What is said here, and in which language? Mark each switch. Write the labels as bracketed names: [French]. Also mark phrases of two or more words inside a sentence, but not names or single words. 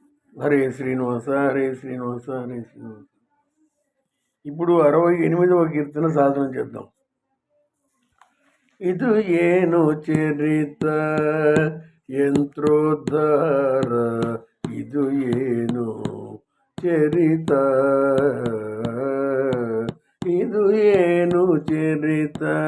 [Telugu] హరే శ్రీనివాస హరే శ్రీనివాస హరే శ్రీనివాస. ఇప్పుడు 68వ కీర్తన సాధన చేద్దాం. [Kannada] ಇದು ಏನು ಚರಿತ ಯಂತ್ರೋದ್ಧಾರ, ಇದು ಏನು ಚರಿತ, ಇದು ಏನು ಚರಿತ